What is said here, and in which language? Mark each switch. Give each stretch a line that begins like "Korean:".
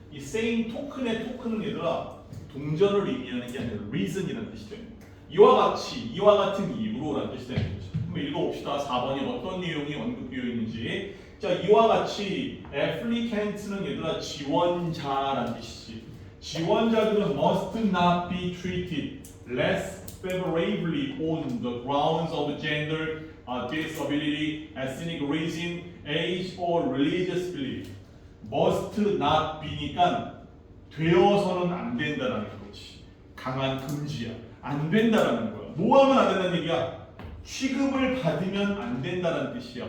Korean: 이 same token의 token은 얘들아 동전을 의미하는 게 아니라 reason이라는 뜻이 됩니다. 이와 같이, 이와 같은 이유로라는 뜻이 되는 거죠. 한번 읽어봅시다. 4번이 어떤 내용이 언급되어 있는지. 자, 이와 같이 applicant는 얘들아 지원자라는 뜻이지. 지원자들은
English: must not be treated less favorably on the grounds of gender, disability, ethnic reason, age, or religious belief.
Korean: must not be니까 되어서는 안 된다라는 거지. 강한 금지야. 안 된다라는 거야. 뭐 하면 안 된다는 얘기야? 취급을 받으면 안 된다는 뜻이야.